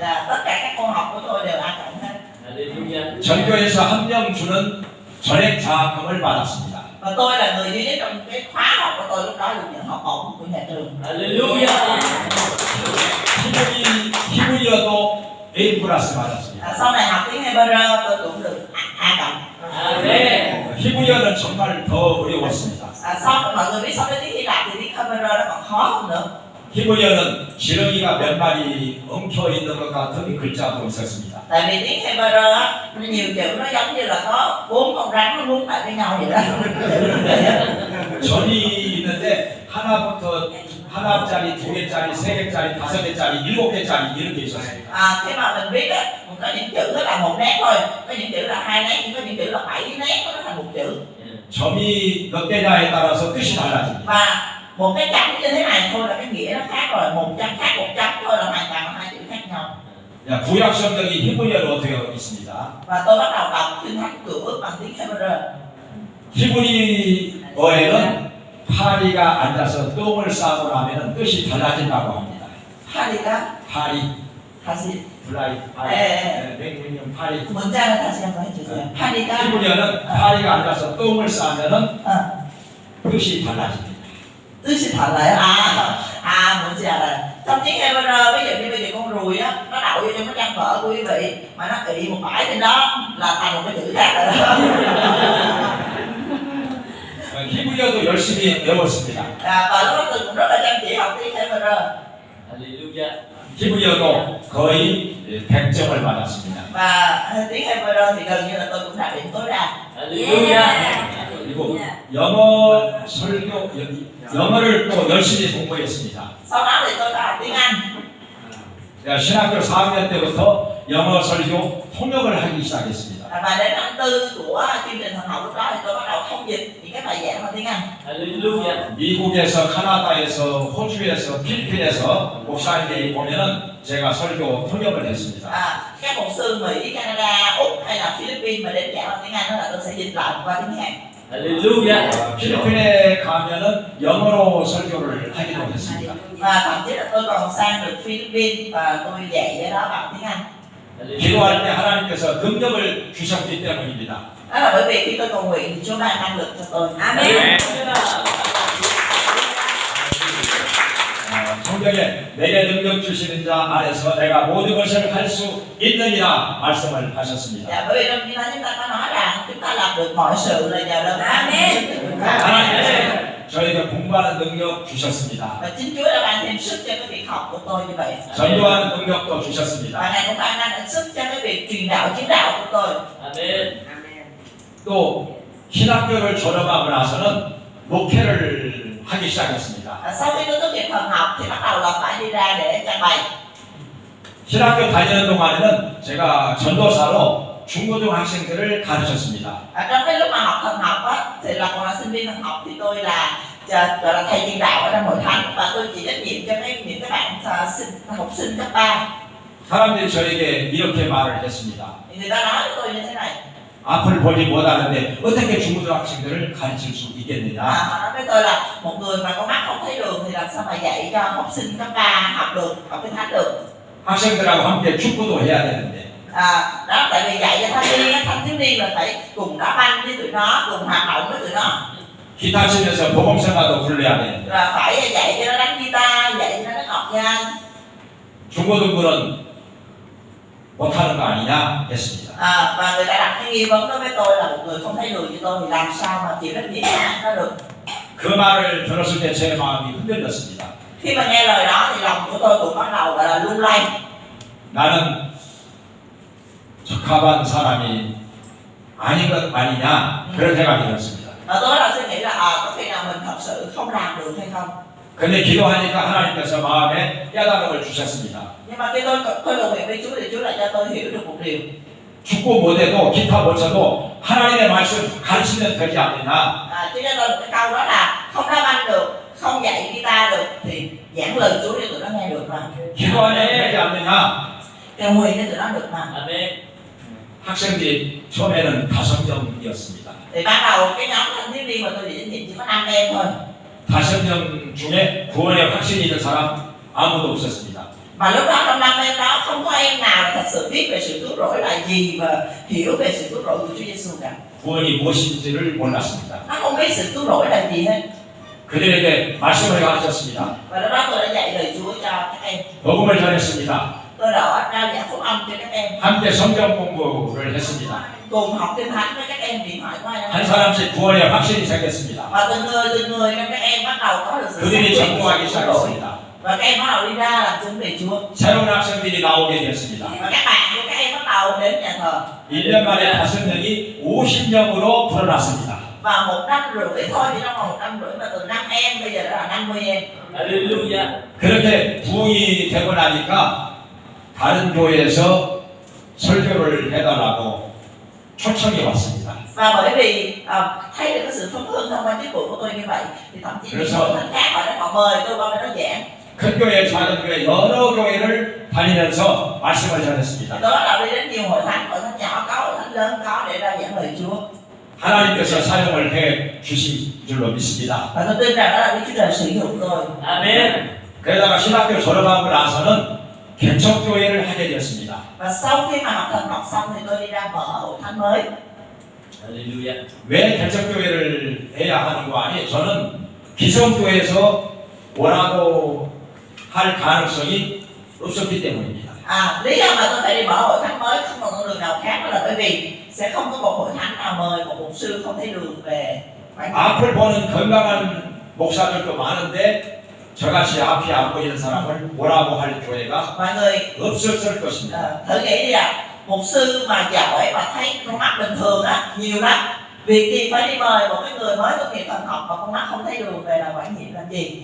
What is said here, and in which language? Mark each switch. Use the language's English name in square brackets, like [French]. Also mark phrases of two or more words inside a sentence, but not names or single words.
[Vietnamese] Là tất cả các môn học của tôi đều A cộng hết. [Korean] 할렐루야. 전교에서 한 명 주는 전액 장학금을 받았습니다. [Vietnamese] Và tôi là người duy nhất trong cái khóa học của tôi lúc đó được nhận học bổng của nhà trường. [Korean] 할렐루야. 히브리어도 A 플러스 받았습니다. [Vietnamese] Sau này học tiếng Hebrew tôi cũng được A cộng. [Korean] 아멘. 히브리어는 정말 더 어려웠습니다. [Vietnamese] Sau mọi người biết so với tiếng Hy Lạp thì tiếng Hebrew nó còn khó hơn nữa. [Korean] 히브리어는 지렁이가 몇 마리 엉켜 있는 것 같은 글자도 있었습니다. [Vietnamese] Tại vì tiếng Hebrew á, nó nhiều chữ nó giống như là có 4 con rắn nó quấn lại với nhau vậy đó. [Korean] 절이 있는데 하나짜리, 두 개짜리, 세 개짜리, 다섯 개짜리, 일곱 개짜리 이렇게 있었습니다. [Vietnamese] Khi mà mình viết á, có những chữ đó là 1 nét thôi, có những chữ là 2 nét, có những chữ là 7 nét nó thành một chữ. [Korean] 점이 몇 개냐에 따라서 뜻이 달라집니다. [Vietnamese] Và một cái chấm như thế này thôi là cái nghĩa nó khác rồi, một chấm khác một chấm thôi là hoàn toàn là 2 chữ khác nhau. [Korean] 구약 성경이 히브리어로 되어 있습니다. [Vietnamese] Và tôi bắt đầu đọc Kinh Thánh Cựu Ước bằng tiếng Hebrew. [Korean] 히브리어에는 파리가 앉아서 똥을 싸고 나면 뜻이 달라진다고 합니다. 파리가 파리, 다시 플라이, 파리, 네. 맹문형 파리. 문장을 다시 한번 해주세요. 파리가 히브리어는 파리가 앉아서 똥을 싸면은 뜻이 달라집니다. 뜻이 달라요? 뭔지 알아요. [Vietnamese] Trong tiếng Hebrew, ví dụ như bây giờ con ruồi á, nó đậu vô trong cái trang vở của quý vị mà nó ị một bãi trên đó là thành một cái chữ khác rồi đó. [Korean] 히브리어도 열심히 배웠습니다. [Vietnamese] Và lúc đó tôi cũng rất là chăm chỉ học tiếng Hebrew. [Korean] 할렐루야. 히브리어도 거의 100점을 받았습니다. [Vietnamese] Và tiếng Hebrew thì gần như là tôi cũng đạt điểm tối đa. [Korean] 할렐루야. 그리고 영어 설교, 영어를 또 열심히 공부했습니다. [Vietnamese] Sau đó thì tôi đã học tiếng Anh. [Korean] 신학교 4학년 때부터 영어 설교 통역을 하기 시작했습니다. [Vietnamese] Và đến năm 4 của chương trình thần học lúc đó thì tôi bắt đầu thông dịch những cái bài giảng bằng tiếng Anh. [Korean] 할렐루야. 미국에서, 카나다에서, 호주에서, 필리핀에서 목사님들이 보면은 제가 설교 통역을 했습니다. [Vietnamese] Các mục sư Mỹ, Canada, Úc hay là Philippines mà đến giảng bằng tiếng Anh đó là tôi sẽ dịch lại qua tiếng Hàn. [Korean] 할렐루야. 필리핀에 가면은 영어로 설교를 하기도 했습니다. [Vietnamese] Và thậm chí là tôi còn sang được Philippines và tôi dạy ở đó bằng tiếng Anh. [Korean] 기도할 때 하나님께서 능력을 주셨기 때문입니다. [Vietnamese] Đó là bởi vì khi tôi cầu nguyện thì Chúa ban năng lực cho tôi. [Korean] 아멘. 성경에 내게 능력 주시는 자 안에서 내가 모든 것을 할 수 있느니라 말씀을 하셨습니다. [Vietnamese] Dạ, bởi vì trong Kinh Thánh chúng ta có nói rằng chúng ta làm được mọi sự là nhờ đơn giản sức của chúng ta. [Korean] 하나님께서 저에게 공부하는 능력 주셨습니다. [Vietnamese] Và chính Chúa đã ban thêm sức cho cái việc học của tôi như vậy. [Korean] 전도하는 능력도 주셨습니다. [Vietnamese] Và Ngài cũng ban năng sức cho cái việc truyền đạo chứng đạo của tôi. [Korean] 아멘. 또 신학교를 졸업하고 나서는 목회를 하기 시작했습니다. [Vietnamese] Sau khi tôi tốt nghiệp thần học thì bắt đầu là phải đi ra để trang bày. [Korean] 신학교 다니는 동안에는 제가 전도사로 중고등 학생들을 가르쳤습니다. [Vietnamese] Trong cái lúc mà học thần học á, thì là còn là sinh viên thần học thì tôi là gọi là thầy truyền đạo ở trong hội thánh và tôi chịu trách nhiệm cho những cái bạn học sinh cấp 3. [Korean] 사람들이 저에게 이렇게 말을 했습니다. [Vietnamese] Thì người ta nói với tôi như thế này. [Korean] 앞을 보지 못하는데 어떻게 중고등 학생들을 가르칠 수 있겠느냐? [Vietnamese] Họ nói với tôi là một người mà có mắt không thấy đường thì làm sao mà dạy cho học sinh cấp 3 học được, học cái thánh được. [Korean] 학생들하고 함께 축구도 해야 되는데 [Vietnamese] Đó, tại vì dạy cho thanh thiếu niên là phải cùng đá banh với tụi nó, cùng hoạt động với tụi nó. [Korean] 기타 치면서 복음성가도 불러야 되는데 [Vietnamese] Là phải dạy cho nó đánh guitar, dạy cho nó đánh học nha. [Korean] 중고등부는 못하는 거 아니냐 했습니다. [Vietnamese] Và người ta đặt cái nghi vấn đối với tôi là một người không thấy đường như tôi thì làm sao mà chịu trách nhiệm nó được. [Korean] 그 말을 들었을 때 제 마음이 흔들렸습니다. [Vietnamese] Khi mà nghe lời đó thì lòng của tôi cũng bắt đầu gọi là lung lay. [Korean] 나는 적합한 사람이 아닌 것 아니냐 그런 생각이 들었습니다. [Vietnamese] Và tôi bắt đầu suy nghĩ là có khi nào mình thật sự không làm được hay không. [Korean] 근데 기도하니까 하나님께서 마음에 깨달음을 주셨습니다. [Vietnamese] Nhưng mà khi tôi cầu nguyện với Chúa thì Chúa lại cho tôi hiểu được một điều. [Korean] 축구 못해도 기타 못 쳐도 하나님의 말씀 가르치면 되지 않느냐. [Vietnamese] Chứ cho tôi một cái câu đó là không đá banh được, không dạy guitar được thì giảng lời Chúa cho tụi nó nghe được mà. [Korean] 기도하면 되지 않느냐. [Vietnamese] Cầu nguyện cho tụi nó được mà. [Korean] Amen. 학생들이 처음에는 5명이었습니다. [Vietnamese] Thì ban đầu cái nhóm thanh thiếu niên mà tôi đi chỉ có 5 em thôi. [Korean] 5명 중에 구원의 확신이 있는 사람 아무도 없었습니다. [Vietnamese] Mà lúc đó trong 5 em đó không có em nào là thật sự biết về sự cứu rỗi là gì và hiểu về sự cứu rỗi của Chúa Giêsu cả. [Korean] 구원이 무엇인지를 몰랐습니다. [Vietnamese] Nó không biết sự cứu rỗi là gì hết. [Korean] 그들에게 말씀을 가르쳤습니다. [Vietnamese] Và lúc đó tôi đã dạy lời Chúa cho các em. [Korean] 복음을 전했습니다. [Vietnamese] Tôi đã trao giảng phúc âm cho các em. [Korean] 함께 성경 공부를 했습니다. [Vietnamese] Cùng học kinh thánh với các em điện thoại qua nhau. [Korean] 한 사람씩 구원의 확신이 생겼습니다. [Vietnamese] Và từng người trong các em bắt đầu có được sự [Korean] 그들이 [Vietnamese] xác định [Korean] 전도하기 [Vietnamese] của cứu rỗi. [Korean] 시작했습니다. [Vietnamese] Và các em bắt đầu đi ra làm chứng về Chúa. [Korean] 새로운 학생들이 나오게 되었습니다. [Vietnamese] Và các bạn của các em bắt đầu đến nhà thờ. [Korean] 1년 만에 5명이 50명으로 불어났습니다. [Vietnamese] Và 1 năm rưỡi thôi, chỉ trong vòng 1 năm rưỡi mà từ 5 em bây giờ đã là 50 em. [Korean] Hallelujah. 그렇게 부흥이 되고 나니까 다른 교회에서 설교를 해달라고 초청이 왔습니다. [Vietnamese] Và bởi vì thấy được cái sự phấn hưng thông qua chức vụ của tôi như vậy thì thậm chí những hội thánh khác họ mời tôi qua bên đó giảng. [Korean] 큰 교회, 작은 교회 여러 교회를 다니면서 말씀을 전했습니다. [Vietnamese] Tôi bắt đầu đi đến nhiều hội thánh nhỏ có, hội thánh lớn có để ra giảng lời Chúa. [Korean] 하나님께서 사용을 해 주신 줄로 믿습니다. [Vietnamese] Và tôi tin rằng đó là Đức Chúa Trời sử dụng tôi. [Korean] Amen. 그러다가 신학교 졸업하고 나서는 개척교회를 하게 되었습니다. [Vietnamese] Và sau khi mà học thần học xong thì tôi đi ra mở hội thánh mới. [Korean] Hallelujah. 왜 개척교회를 해야 하는 거 아니? 저는 기성교회에서 원하고 할 가능성이 없었기 때문입니다. [Vietnamese] Lý do mà tôi phải đi mở hội thánh mới không còn con đường nào khác đó là bởi vì sẽ không có một hội thánh nào mời một mục sư không thấy đường về. [Korean] 앞을 보는 건강한 목사들도 많은데 저같이 앞이 안 보이는 사람을 뭐라고 할 교회가 [Vietnamese] Mọi người [Korean] 없었을 것입니다. [Vietnamese] thử nghĩ đi ạ, mục sư mà giỏi mà thấy con mắt bình thường á nhiều lắm. Việc gì phải đi mời một cái người mới tốt nghiệp thần học mà con mắt không thấy đường về là quản nhiệm làm gì?